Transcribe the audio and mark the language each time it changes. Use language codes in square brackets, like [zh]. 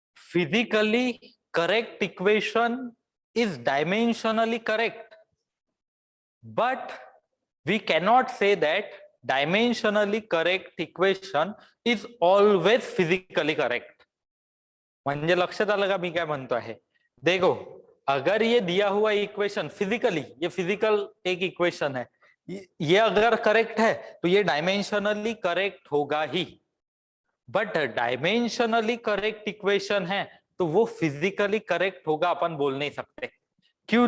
[en] Physically correct equation is dimensionally correct, but we cannot say that dimensionally correct equation is always physically correct. [mr] म्हणजे लक्षात आलं का मी काय म्हणतो आहे? [hi] देखो अगर ये दिया हुआ इक्वेशन फिजिकली, ये फिजिकल एक इक्वेशन है, ये अगर करेक्ट है तो ये डायमेंशनली करेक्ट होगा ही, बट डायमेंशनली करेक्ट इक्वेशन है तो वो फिजिकली करेक्ट होगा अपन बोल नहीं सकते। क्यों?